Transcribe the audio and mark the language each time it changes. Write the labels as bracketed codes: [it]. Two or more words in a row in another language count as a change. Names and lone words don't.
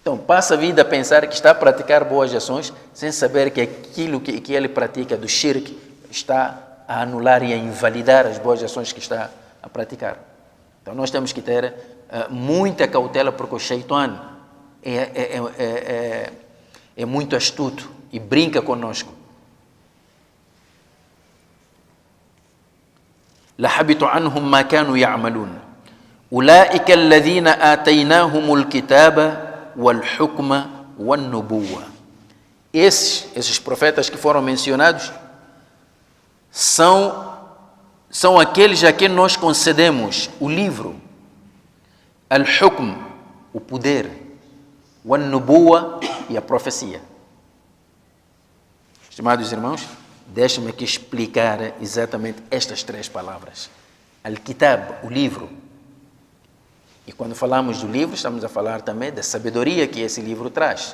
[pt] Então, passa a vida a pensar que está a praticar boas ações, sem saber que aquilo que ele pratica do shirk está a anular e a invalidar as boas ações que está a praticar. Então, nós temos que ter muita cautela, porque o Shaitan é muito astuto e brinca conosco. [ar] لَحَبِطُ عَنْهُمْ مَا كَانُوا يَعْمَلُونَ أُولَئِكَ الَّذِينَ آتَيْنَاهُمُ الْكِتَابَ وَالْحُكْمَ وَالنُّبُوَّةَ. [pt] Esses profetas que foram mencionados são aqueles a quem nós concedemos o livro, al-hukm, o poder, [ar] والنبوة, [pt] e a profecia. Estimados irmãos, deixem-me aqui explicar exatamente estas três palavras. Al-kitab, o livro. E quando falamos do livro, estamos a falar também da sabedoria que esse livro traz.